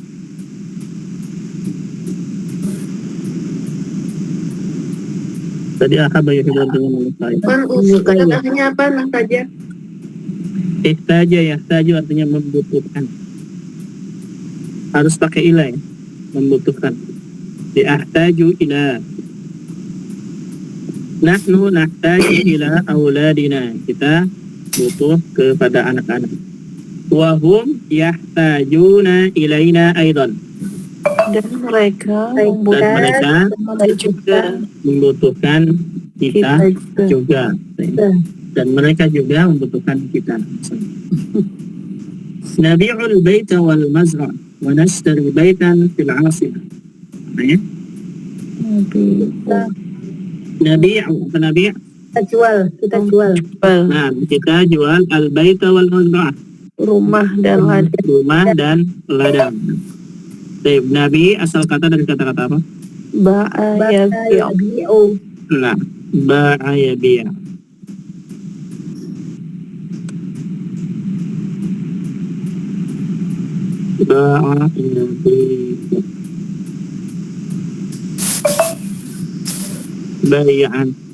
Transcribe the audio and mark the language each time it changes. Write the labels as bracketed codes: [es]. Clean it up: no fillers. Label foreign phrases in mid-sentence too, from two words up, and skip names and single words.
[id] Tadi [ar] أحبّ يحبّ [id] artinya menyukai. Kan usahanya apa nah saja? [ar] احتاج يحتاج [id] artinya membutuhkan. Harus pakai ilah ya. Membutuhkan. [ar] Di أحتاج إلى. نحن نحتاج إلى أولادنا. [id] Kita butuh kepada anak-anak. [ar] وهم يحتاجون إلينا أيضا. [id] Dan mereka Dan membutuhkan mereka juga membutuhkan kita kita juga. Dan mereka juga membutuhkan kita. [ar] نبيع البيت والمزرع ونشتري بيتا في العاصمة. Ya? [id] Nabi'u, apa nabi'? Kita jual. Nah, kita jual [ar] البيت والمزرعة. [id] rumah dan ladang. Rumah dan ladang. Baik, nabi asal kata dari kata-kata apa? [ar] باع يبيع. Nah, باع يبيع. باع يبيع'. Bay'an.